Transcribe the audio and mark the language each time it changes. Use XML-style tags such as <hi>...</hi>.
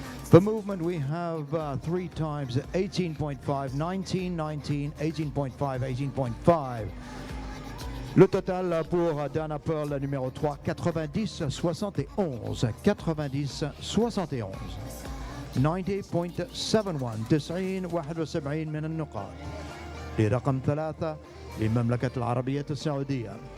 <en>For movement, we have 3 times 18.5, 19, 19, 18.5, 18.5.</en> <fr>Le total pour Dana Pearl, la numéro 3, 90, 71. 90, 71.</fr> <ar>90.71 90 71 من النقاط لرقم 3 للمملكة العربية السعودية.</ar>